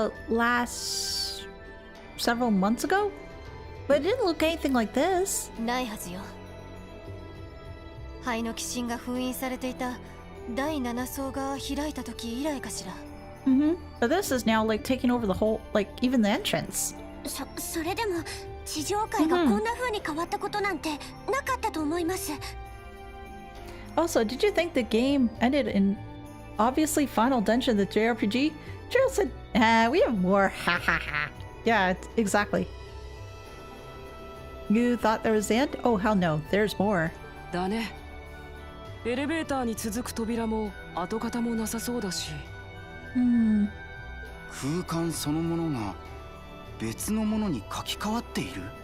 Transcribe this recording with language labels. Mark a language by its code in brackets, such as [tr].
[en] Last several months ago? But it didn't look anything like this. [ja] ないはずよ灰の鬼神が封印されていた第7層が開いた時以来かしら Mm-hmm. [en] But this is now like taking over the whole, like even the entrance. [ja] それでも地上界がこんな風に変わったことなんてなかったと思います [en] Also, did you think the game ended in obviously final dungeon of the JRPG? Gerald said, we have more. Ha ha ha. Yeah, exactly. You thought there was the end? Oh, hell no. There's more. [ja] だねエレベーターに続く扉も跡形もなさそうだし Hmm. 空間そのものが別のものに書き換わっている